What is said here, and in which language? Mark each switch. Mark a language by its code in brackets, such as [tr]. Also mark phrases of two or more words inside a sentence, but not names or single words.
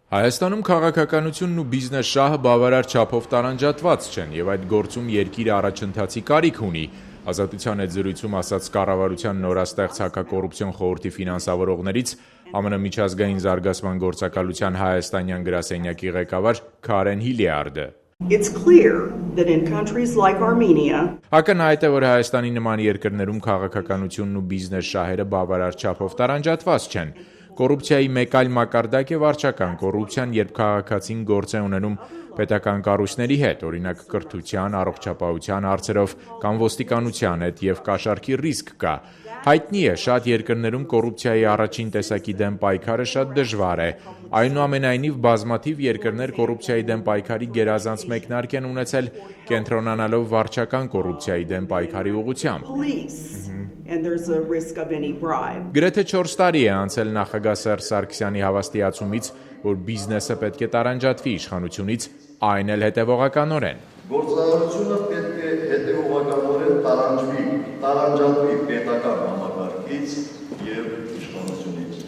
[hy] Հայաստանում քաղաքականությունն ու բիզնես շահը բավարար չափով տարանջատված չեն եւ այդ գործում երկիրը առաջընթացի կարիք ունի, Ազատության հետ զրույցում ասաց կառավարության նորաստեղծ հակակոռուպցիոն խորհրդի ֆինանսավորողներից ԱՄՆ միջազգային զարգացման գործակալության հայաստանյան գրասենյակի ղեկավար Քարեն Հիլիարդը։ [en] It's clear that in countries like Armenia, [hy] Ակնհայտ է, որ Հայաստանի նման երկրներում քաղաքականությունն ու բիզնես շահերը բավարար չափով տարանջատված չեն։ Կոռուպցիայի մեկ այլ մակարդակ է վարչական կոռուպցիան, երբ քաղաքացին գործ է ունենում պետական կառույցների հետ, օրինակ կրթության, առողջապահության հարցերով կամ ոստիկանության հետ եւ կաշառքի ռիսկ կա։ Հայտնի է, շատ երկրներում կոռուպցիայի առաջին տեսակի դեմ պայքարը շատ դժվար է։ Այնուամենայնիվ բազմաթիվ երկրներ կոռուպցիայի դեմ պայքարի գերազանց մեկնարկ են ունեցել, կենտրոնանալով վարչական կոռուպցիայի դեմ պայքարի ուղղությամբ։ [en] and there's a risk of any bribe. [hy] Գրեթե 4 տարի է անցել նախագահ Սերժ Սարգսյանի հավաստիացումից, որ բիզնեսը պետք է տարանջատվի իշխանությունից, այն էլ հետևողականորեն։ Գործարարությունը պետք է հետևողականորեն տարանջատվի պետական համակարգից եւ իշխանությունից։